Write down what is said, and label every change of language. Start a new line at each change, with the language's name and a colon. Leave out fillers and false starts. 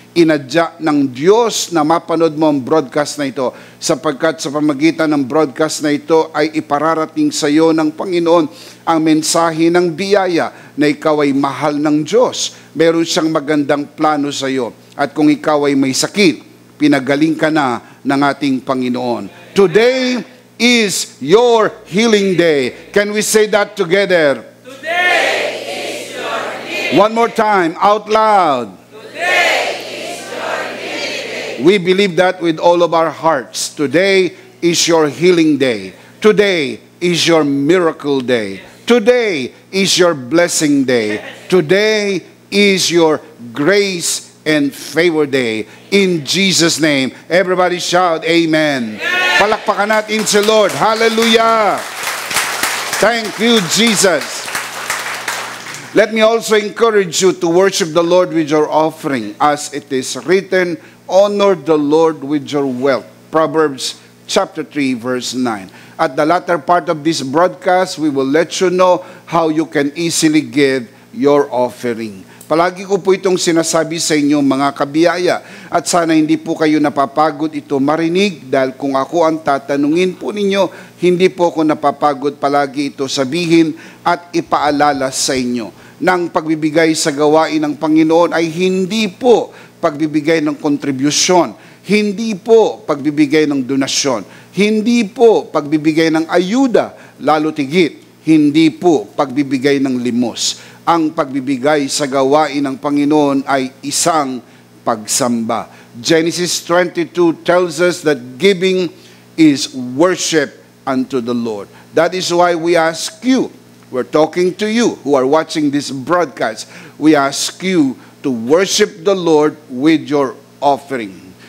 Filipino: Inadya ng Diyos na mapanood mo ang broadcast na ito sapagkat sa pamagitan ng broadcast na ito ay ipararating sa iyo ng Panginoon ang mensahe ng biyaya na ikaw ay mahal ng Diyos. Meron siyang magandang plano sa iyo. At kung ikaw ay may sakit, pinagaling ka na ng ating Panginoon.
English: Today is your healing day. Can we say that together? Today is your healing. One more time, out loud. We believe that with all of our hearts. Today is your healing day. Today is your miracle day. Today is your blessing day. Today is your grace and favor day. In Jesus' name. Everybody shout, Amen.
Filipino: Palakpakan natin si Lord.
English: Hallelujah. Thank you, Jesus. Let me also encourage you to worship the Lord with your offering, as it is written, honor the Lord with your wealth. Proverbs chapter 3, verse 9. At the latter part of this broadcast, we will let you know how you can easily give your offering.
Filipino: Palagi ko po itong sinasabi sa inyo mga kabiyaya, at sana hindi po kayo napapagod ito marinig, dahil kung ako ang tatanungin po ninyo, hindi po ako napapagod palagi ito sabihin at ipaalala sa inyo. Nang pagbibigay sa gawain ng Panginoon ay hindi po pagbibigay ng kontribusyon, hindi po pagbibigay ng donasyon, hindi po pagbibigay ng ayuda, lalo tigit, hindi po pagbibigay ng limos. Ang pagbibigay sa gawain ng Panginoon ay isang pagsamba.
English: Genesis 22 tells us that giving is worship unto the Lord. That is why we ask you, we're talking to you who are watching this broadcast, we ask you to worship the Lord with your offering.